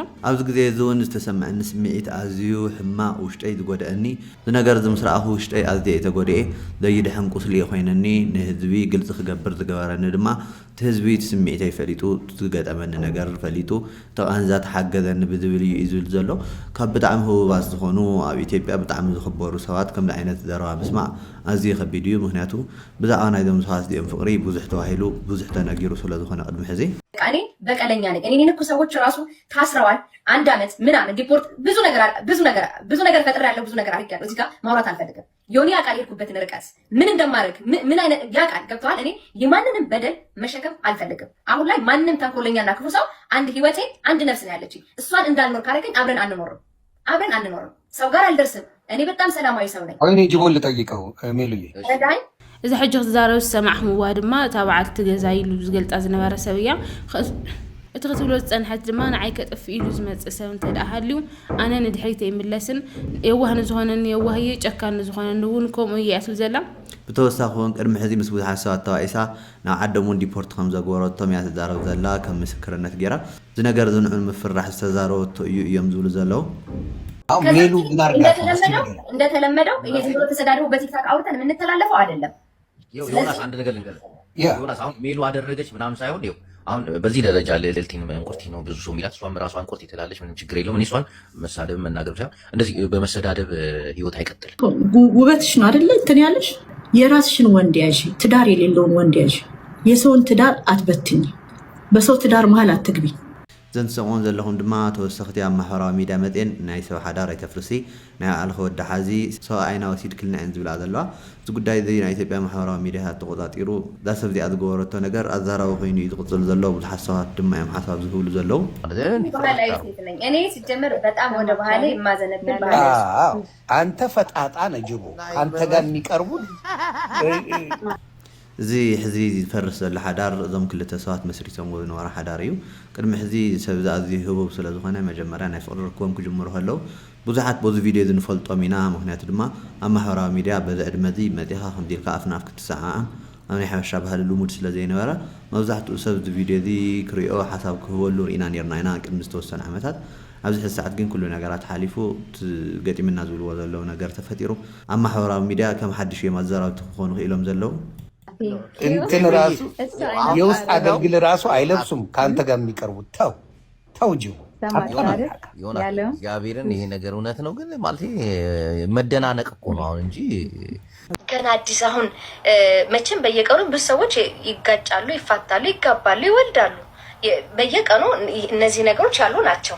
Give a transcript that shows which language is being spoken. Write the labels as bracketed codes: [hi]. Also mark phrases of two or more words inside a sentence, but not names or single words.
[ti] ኣብዚ ግዜ እዚ እውን ዝተሰምዐኒ ስምዒት ኣዝዩ ሕማቕ ውሽጠይ ዝጎድአኒ እዚ ነገር እዚ ምስ ረኣኹ ውሽጠይ ኣዝየ የተጎድኤ ዘየድሕን ቁስሊ እየ ኮይነኒ። ንህዝቢ ግልፂ ክገብር ዝገበረኒ ድማ እቲ ህዝቢ እቲ ስምዒተይ ፈሊጡ ዝገጠመኒ ነገር ፈሊጡ ተቐንዛ ተሓገዘኒ ብዝብል እዩ ዝብል ዘሎ። ካብ ብጣዕሚ ህቡባት ዝኾኑ ኣብ ኢትዮጵያ ብጣዕሚ ዝኽበሩ ሰባት ከምዚ ዓይነት ዘረባ ምስማዕ ኣዝዩ ከቢድ እዩ። ምክንያቱ ብዛዕባ ናይዞም ሰባት እዚኦም ፍቅሪ ብዙሕ ተባሂሉ ብዙሕ ተነጊሩ ስለዝኾነ ቅድሚ ሕዚ [am] እኔ በቀለኛ ነኝ። እኔን እኮ ሰዎች ራሱ ታስረዋል 1 ዓመት ምናምን ዲፖርት ብዙ ነገር ፈጥሬያለሁ፣ ብዙ ነገር አድርጌያለሁ። እዚህ ጋር ማውራት አልፈልግም። ዮኒ ያውቃል የሄድኩበትን ርቀት ምን እንደማደርግ ምን አይነት ያውቃል። ገብቶሃል? እኔ የማንንም በደል መሸከም አልፈልግም። አሁን ላይ ማንንም ተንኮለኛና ክፉ ሰው አንድ ህይወቴ አንድ ነፍስ ነው ያለችኝ። እሷን እንዳልኖር ካረገኝ አብረን አንኖርም። ሰው ጋር አልደርስም። እኔ በጣም ሰላማዊ ሰው ነኝ። እኔ ጅቦን ልጠይቀው ሜሉዬ ረዳኝ። [ti] እዚ ሕጂ ክትዛረብ ዝሰማዕኹምዋ ድማ እታ በዓልቲ ገዛ ኢሉ ዝገልጣ ዝነበረ ሰብ እያ። እቲ ክትብሎ ዝፀንሐት ድማ ንዓይ ከጠፊ ኢሉ ዝመፅእ ሰብ እንተደኣ ሃልዩ ኣነ ንድሕሪት ኣይምለስን። የዋህ ንዝኾነኒ የዋህ እየ፣ ጨካን ንዝኾነኒ እውን ከምኡ እየ እያ ትብል ዘላ። ብተወሳኺ እውን ቅድሚ ሕዚ ምስ ብዙሓት ሰባት ተባኢሳ ናብ ዓዶም እውን ዲፖርት ከም ዘገበረቶም እያ ትዛረብ ዘላ ከም ምስክርነት ገይራ። እዚ ነገር እዚ ንዑ ምፍራሕ ዝተዛረበቶ እዩ እዮም ዝብሉ ዘለው። ሜሉ [am] እንደተለመደው ይሄ ዝም ብሎ ተሰዳድቦ በቲክታክ አውርተን የምንተላለፈው አይደለም። ዮናስ አንድ ነገር ልንገርህ። ዮናስ አሁን ሜሉ አደረገች ምናምን ሳይሆን ይኸው አሁን በዚህ ደረጃ ልልቲን እንቁርቲ ነው ብዙ ሰው የሚላት፣ እሷም ራሷን እንቁርቲ ትላለች። ምንም ችግር የለውም። እኔ እሷን መሳደብ መናገር ሳይሆን እንደዚህ በመሰዳደብ ህይወት አይቀጥልም። ውበትሽ ነው አይደለ እንትን ያለሽ የራስሽን ወንድ ያዥ፣ ትዳር የሌለውን ወንድ ያዥ። የሰውን ትዳር አትበትኝ፣ በሰው ትዳር መሀል አትግቢ። [ti] ዘን ሰሞን ዘለኹም ድማ ተወሰኽቲ ኣብ ማሕበራዊ ሚድያ መጤን ናይ ሰብ ሓዳር ኣይተፍርሲ ናይ ኣልኸ ወዲ ሓዚ ሰብኣይ ዓይና ወሲድ ክልና እየን ዝብላ ዘለዋ። እዚ ጉዳይ እዚ ናይ ኢትዮጵያ ማሕበራዊ ሚድያ ተቆፃፂሩ እዛ ሰብ እዚኣ ዝገበረቶ ነገር ኣዛራቢ ኮይኑ እዩ ዝቕፅል ዘሎ። ብዙሓት ሰባት ድማ እዮም ሓሳብ ዝህብሉ ዘለው። [am] እኔ ሲጀምር በጣም ወደ ባህሌ የማዘነብል አንተ ፈጣጣ ነህ ጅቦ፣ አንተ ጋር የሚቀርቡት [ti] እዚ ሕዚ ዝፈርስ ዘሎ ሓዳር እዞም ክልተ ሰባት መስሪቶም ዝነበረ ሓዳር እዩ። ቅድሚ ሕዚ ሰብ ኣዝዩ ህቡብ ስለ ዝኾነ መጀመርያ ናይ ፍቅሪ ርክቦም ክጅምሩ ከለዉ ብዙሓት በዚ ቪድዮ ዝንፈልጦም ኢና። ምክንያቱ ድማ ኣብ ማሕበራዊ ሚድያ በዚ ዕድመ እዚ መፂኻ ከምዚ ኢልካ ኣፍና ኣፍ ክትሰዓዓም ኣብ ናይ ሓበሻ ባህሊ ልሙድ ስለ ዘይነበረ መብዛሕትኡ ሰብ እዚ ቪድዮ እዚ ክሪኦ ሓሳብ ክህበሉ ርኢና ነርና ኢና ቅድሚ ዝተወሰነ ዓመታት። ኣብዚ ሕዚ ሰዓት ግን ኩሉ ነገራት ሓሊፉ ገጢምና ዝብልዎ ዘለዉ ነገር ተፈጢሩ ኣብ ማሕበራዊ ሚድያ ከም ሓድሽ እዮም ኣዘራብቲ ክኾኑ ክኢሎም ዘለዉ [am] እንትን ራሱ የውስጥ አገልግል ራሱ አይለብሱም ከአንተ ጋር የሚቀርቡት። ተው ጅቦ እግዚአብሔርን ይሄ ነገር እውነት ነው ግን ማለት መደናነቅ እኮ ነው አሁን እንጂ ገና አዲስ አሁን መቼም በየቀኑ ብዙ ሰዎች ይጋጫሉ፣ ይፋታሉ፣ ይጋባሉ፣ ይወልዳሉ። በየቀኑ እነዚህ ነገሮች ያሉ ናቸው።